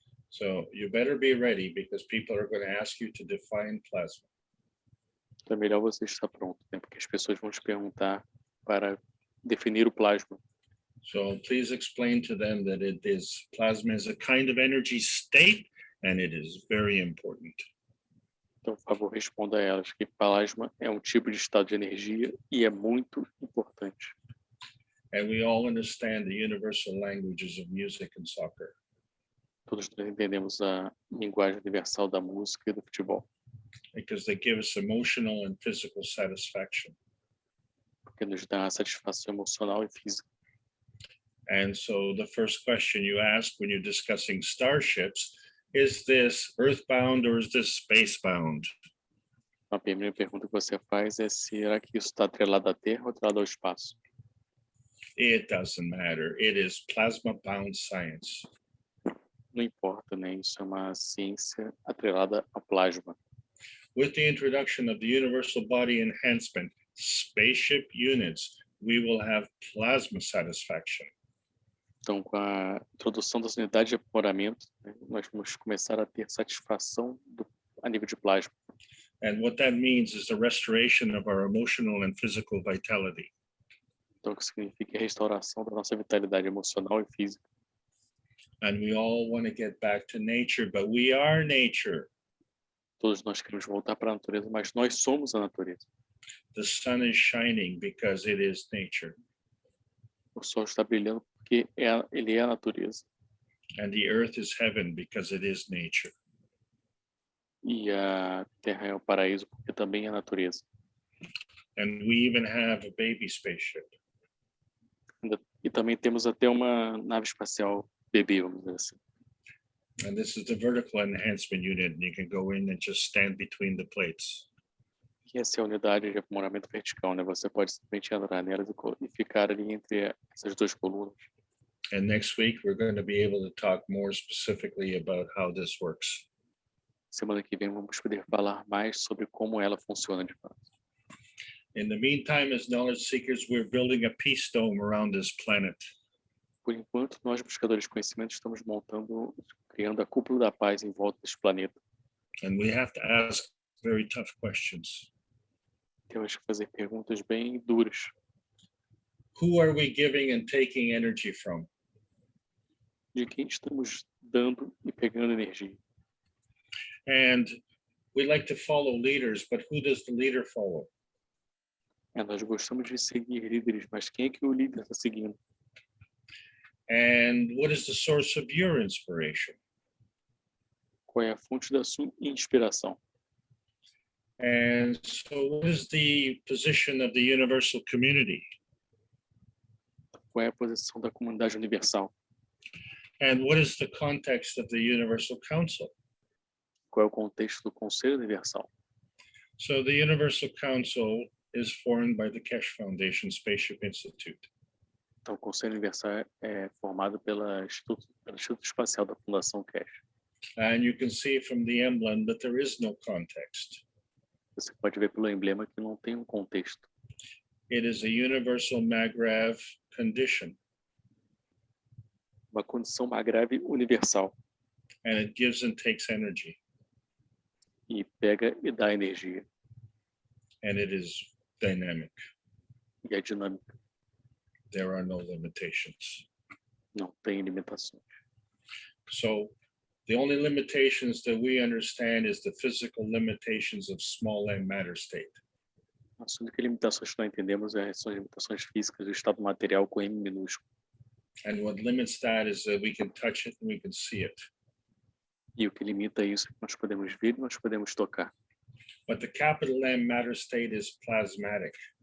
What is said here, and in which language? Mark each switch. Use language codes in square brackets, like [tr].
[en] So you better be ready because people are going to ask you to define plasma. [pt] Então é melhor você estar pronto, né? Porque as pessoas vão te perguntar para definir o plasma. [en] So please explain to them that plasma is a kind of energy state and it is very important. [pt] Então, por favor, responda a elas que plasma é um tipo de estado de energia e é muito importante. [en] And we all understand the universal languages of music and soccer. [pt] Todos nós entendemos a linguagem universal da música e do futebol, [en] Because they give us emotional and physical satisfaction. [pt] porque nos dá satisfação emocional e física. [en] And so the first question you ask when you're discussing starships, is this earthbound or is this spacebound? [pt] A primeira pergunta que você faz é: será que isso está atrelado à Terra ou atrelado ao espaço? [en] It doesn't matter. It is plasma-bound science. [pt] Não importa, né? Isso é uma ciência atrelada ao plasma. [en] With the introduction of the universal body enhancement, spaceship units, we will have plasma satisfaction. [pt] Então, com a introdução das unidades de aprimoramento, né, nós vamos começar a ter satisfação a nível de plasma. [en] And what that means is the restoration of our emotional and physical vitality. [pt] Então, o que significa a restauração da nossa vitalidade emocional e física. [en] And we all want to get back to nature, but we are nature. [pt] Todos nós queremos voltar para a natureza, mas nós somos a natureza. [en] The sun is shining because it is nature. [pt] O sol está brilhando porque ele é a natureza. [en] And the earth is heaven because it is nature. [pt] E a terra é o paraíso porque também é a natureza. [en] And we even have a baby spaceship. [pt] E também temos até uma nave espacial bebê, vamos dizer assim. [en] And this is the vertical enhancement unit. And you can go in and just stand between the plates. [pt] E essa é a unidade de aprimoramento vertical, né? Você pode simplesmente entrar nelas e ficar ali entre essas duas colunas. [en] And next week, we're going to be able to talk more specifically about how this works. [pt] Semana que vem vamos poder falar mais sobre como ela funciona de fato. [en] In the meantime, as knowledge seekers, we're building a peace dome around this planet. [pt] Por enquanto, nós, buscadores de conhecimento, estamos criando a cúpula da paz em volta deste planeta. [en] And we have to ask very tough questions. [pt] Temos que fazer perguntas bem duras. [en] Who are we giving and taking energy from? [pt] De quem estamos dando e pegando energia. [en] And we like to follow leaders, but who does the leader follow? [pt] Nós gostamos de seguir líderes, mas quem é que o líder está seguindo? [en] And what is the source of your inspiration? [pt] Qual é a fonte da sua inspiração? [en] And so what is the position of the universal community? [pt] Qual é a posição da comunidade universal? [en] And what is the context of the Universal Council? [pt] Qual é o contexto do Conselho Universal? [en] So the Universal Council is formed by the Keshe Foundation Spaceship Institute. [pt] Então, o Conselho Universal é formado pelo Instituto Espacial da Fundação Keshe. [en] And you can see from the emblem that there is no context. [pt] Você pode ver pelo emblema que não tem um contexto. [en] It is a universal Magravh condition, [pt] uma condição grave universal, [en] and it gives and takes energy, [pt] e pega e dá energia, [en] and it is dynamic. [pt] e é dinâmica, [en] There are no limitations. [pt] não tem limitações. [en] So the only limitations that we understand is the physical limitations of small m matter state. [pt] As únicas limitações que nós entendemos são as limitações físicas do estado material com M minúsculo. [en] And what limits that is that we can touch it and we can see it. [pt] E o que limita isso é que nós podemos ver e nós podemos tocar. [en] But the capital M matter state is plasmatic,